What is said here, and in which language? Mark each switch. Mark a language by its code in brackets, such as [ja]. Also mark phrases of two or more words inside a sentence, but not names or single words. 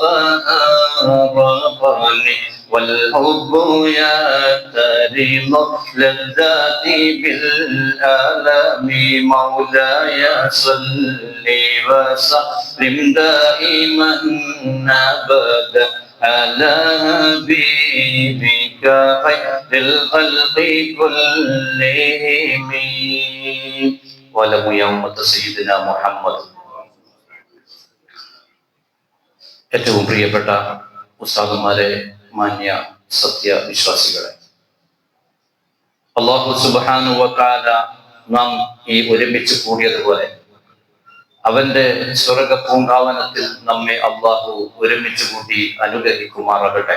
[ar] فأغرقني والحب يحترم لذاتي بالآلام مولاي صل وسلم دائما أبدا على حبيبك خير الخلق كلهم ولم يوم سيدنا محمد. [ml] ഏറ്റവും പ്രിയപ്പെട്ട ഉസ്താദുമാരെ, മാന്യ സത്യവിശ്വാസികളെ, [ar] الله سبحانه وتعالى [ml] നാം ഈ ഒരുമിച്ച് കൂടിയതുപോലെ അവന്റെ സ്വർഗ പൂങ്കാവനത്തിൽ നമ്മെ അള്ളാഹു ഒരുമിച്ച് കൂട്ടി അനുഗ്രഹിക്കുമാറാകട്ടെ.